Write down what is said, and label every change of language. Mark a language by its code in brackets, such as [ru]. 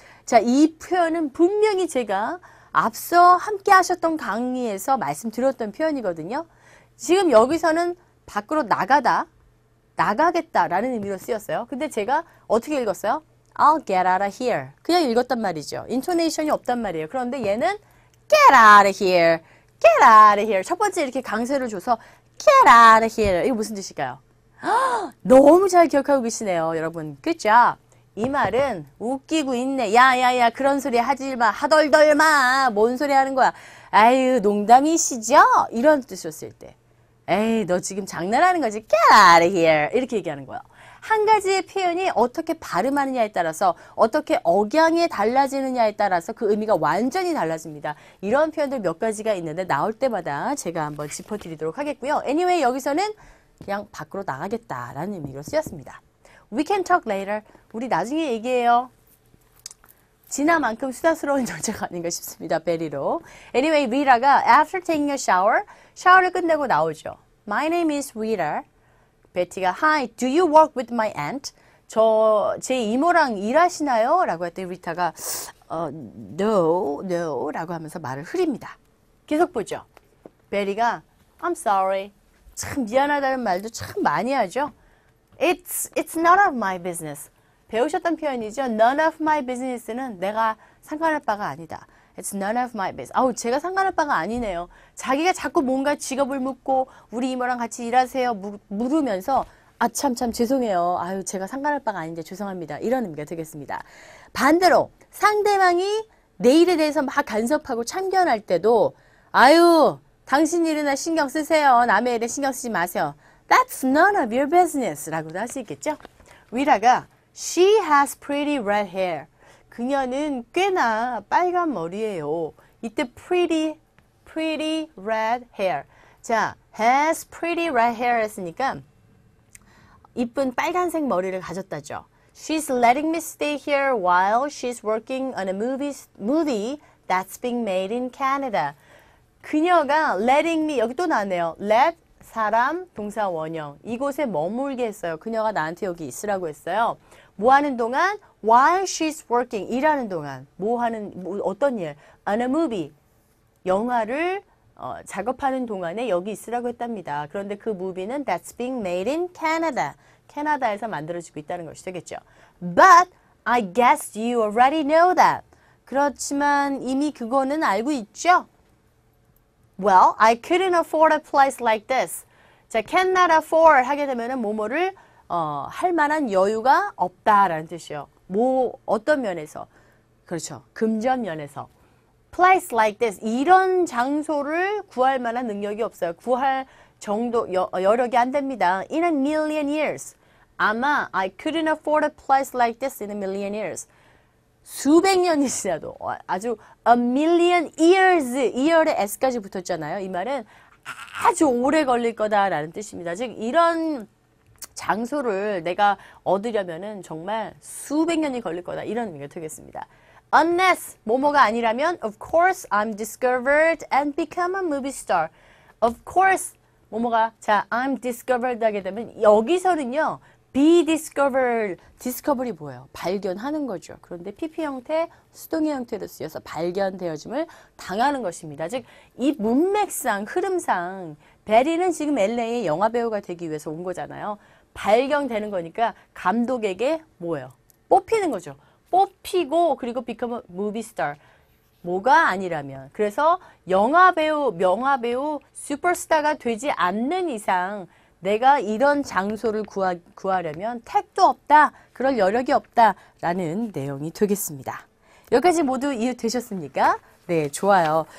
[ko] 자, 이 표현은 분명히 제가 앞서 함께 하셨던 강의에서 말씀드렸던 표현이거든요. 지금 여기서는 밖으로 나가겠다라는 의미로 쓰였어요. 근데 제가 어떻게 읽었어요? [en] I'll get out of here. [ko] 그냥 읽었단 말이죠. 인토네이션이 없단 말이에요. 그런데 얘는 [en] get out of here. get out of here. [ko] 첫 번째 이렇게 강세를 줘서 [en] get out of here. [ko] 이거 무슨 뜻일까요? 너무 잘 기억하고 계시네요, 여러분. 그죠? 이 말은 웃기고 있네. 야야야 그런 소리 하지 마. 하덜덜 마. 뭔 소리 하는 거야. 아유 농담이시죠? 이런 뜻으로 쓸 때. 에이 너 지금 장난하는 거지. [en] Get out of here. [ko] 이렇게 얘기하는 거예요. 한 가지의 표현이 어떻게 발음하느냐에 따라서 어떻게 억양이 달라지느냐에 따라서 그 의미가 완전히 달라집니다. 이런 표현들 몇 가지가 있는데 나올 때마다 제가 한번 짚어드리도록 하겠고요. Anyway 여기서는 그냥 밖으로 나가겠다라는 의미로 쓰였습니다. [en] We can talk later. [ko] 우리 나중에 얘기해요. 진아만큼 수다스러운 여자가 아닌가 싶습니다. 베리로. [en] Anyway, Rita가 after taking a shower, [ko] 샤워를 끝내고 나오죠. [en] My name is Rita. 베티가 Hi, do you work with my aunt? [ko] 제 이모랑 일하시나요? 라고 했더니 리타가 No 라고 하면서 말을 흐립니다. 계속 보죠. [en] 베리가 I'm sorry. [ko] 참 미안하다는 말도 참 많이 하죠. [en] It's none of my business. [ko] 배우셨던 표현이죠. [en] None of my business [ko] 는 내가 상관할 바가 아니다. [en] It's none of my business. [ko] 아우 제가 상관할 바가 아니네요. 자기가 자꾸 뭔가 직업을 묻고 우리 이모랑 같이 일하세요 물으면서 참 죄송해요. 아유 제가 상관할 바가 아닌데 죄송합니다. 이런 의미가 되겠습니다. 반대로 상대방이 내 일에 대해서 막 간섭하고 참견할 때도 아유 당신 일이나 신경 쓰세요. 남의 일에 신경 쓰지 마세요. [en] That's none of your business [ko] 라고도 할 수 있겠죠. [en] 위라가 She has pretty red hair. [ko] 그녀는 꽤나 빨간 머리예요. 이때 [en] pretty red hair. [ko] 자, [en] has pretty red hair [ko] 했으니까 이쁜 빨간색 머리를 가졌다죠. [en] She's letting me stay here while she's working on a movie that's being made in Canada. [ko] 그녀가 [en] letting me, [ko] 여기 또 나왔네요. let, 사람, 동사 원형. 이곳에 머물게 했어요. 그녀가 나한테 여기 있으라고 했어요. 뭐 하는 동안? [en] While she's working. [ko] 일하는 동안. 어떤 일? [en] On a movie. [ko] 영화를 작업하는 동안에 여기 있으라고 했답니다. 그런데 그 [en] movie는 that's being made in Canada. [ko] 캐나다에서 만들어지고 있다는 것이 되겠죠. [en] But I guess you already know that. [ko] 그렇지만 이미 그거는 알고 있죠? [en] Well, I couldn't afford a place like this. [ko] 자, [en] cannot afford [ko] 하게 되면은 뭐뭐를 할 만한 여유가 없다라는 뜻이요. 어떤 면에서? 그렇죠. 금전 면에서. [en] Place like this. [ko] 이런 장소를 구할 만한 능력이 없어요. 구할 정도, 여력이 안 됩니다. [en] In a million years. [ko] 아마 [en] I couldn't afford a place like this in a million years. [ko] 수백 년이 지나도 아주 [en] a million years, [ko] year에 s까지 붙었잖아요. 이 말은 아주 오래 걸릴 거다라는 뜻입니다. 즉 이런 장소를 내가 얻으려면은 정말 수백 년이 걸릴 거다 이런 의미가 되겠습니다. [en] Unless [ko] 뭐뭐가 아니라면 [en] of course I'm discovered and become a movie star. [ko] Of course 뭐뭐가 자 [en] I'm discovered [ko] 하게 되면 여기서는요. [en] be discovered, [ko] discover이 뭐예요? 발견하는 거죠. 그런데 PP 형태, 수동의 형태로 쓰여서 발견되어짐을 당하는 것입니다. 즉, 이 문맥상, 흐름상 베리는 지금 LA의 영화배우가 되기 위해서 온 거잖아요. 발견되는 거니까 감독에게 뭐예요? 뽑히는 거죠. 뽑히고 그리고 [en] become a movie star. [ko] 뭐가 아니라면. 그래서 영화배우, 명화배우, 슈퍼스타가 되지 않는 이상 내가 이런 장소를 구하려면 택도 없다. 그럴 여력이 없다라는 내용이 되겠습니다. 여기까지 모두 이해되셨습니까? 네, 좋아요.